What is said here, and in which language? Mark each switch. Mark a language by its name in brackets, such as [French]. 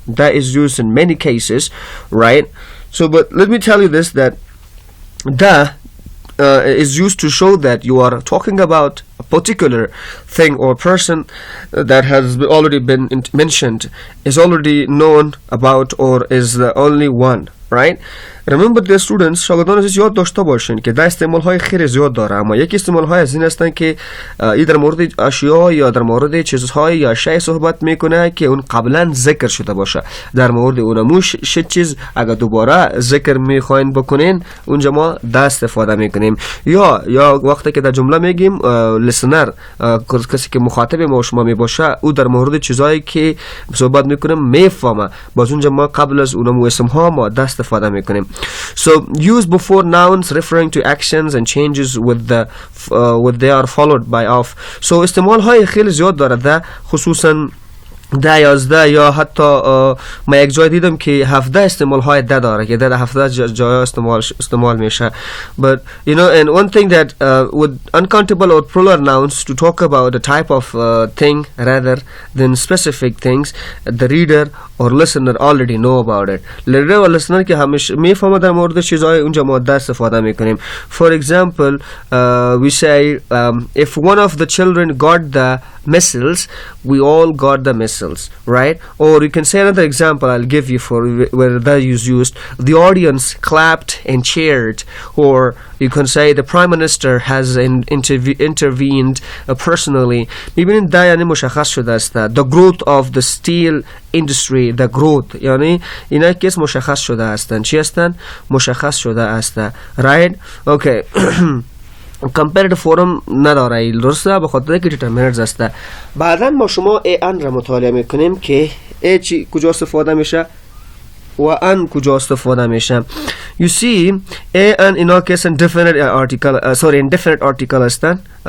[English] The is used in many cases, right? So, but let me tell you this, that the is used to show that you are talking about a particular thing or person that has already been mentioned, is already known about, or is the only one, right? Remember the students [Persian] شاگردان عزیز یاد داشته باشین که در استعمال های خیلی زیاد داره، اما یکی استعمال های از این هستن که ای در مورد اشیاء یا در مورد چیزهای یا شیء صحبت میکنه که اون قبلا ذکر شده باشه. در مورد اونمون چیز اگر دوباره ذکر میخواین بکنین اونجا ما دا استفاده میکنیم. یا وقتی که در جمله میگیم listener، کسی که مخاطب ما شما میباشه، او در مورد چیزهایی که صحبت میکنیم میفهمه، باز اونجا ما قبل از اونمون اسم ها ما دا استفاده میکنیم. [English] So used before nouns referring to actions and changes with they are followed by of. [Persian] So استعمال های خیلی زیاد داره ده، خصوصا 10 یا حتی ما یک جای دیدم که 17 استعمال های ده داره که ده 17 جای استعمال میشه. [English] But and one thing that with uncountable or plural nouns, to talk about a type of thing rather than specific things, the reader or listener already know about it. reader or listener [Persian] که همیشه میفهمه در مورد چیزهای اونجا ما ده استفاده میکنیم. [English] For example, we say if one of the children got the missiles, we all got the missiles, right? Or you can say another example I'll give you for where that is used. The audience clapped and cheered. Or you can say the prime minister has intervened personally. [Persian] میبینید ده یعنی مشخص شده است. [English] The growth of the steel industry, the growth [Persian] یعنی اینا که مشخص شده هستند. چی هستند؟ مشخص شده است. [English] Right? Okay. [Persian] comparative form نداره، درسته؟ به خاطر که determinants هسته. بعدا ما شما ان را مطالعه میکنیم که چی کجا استفاده میشه و ان کجا استفاده میشه. [English] You see and اینا case indefinite article indefinite article هستن.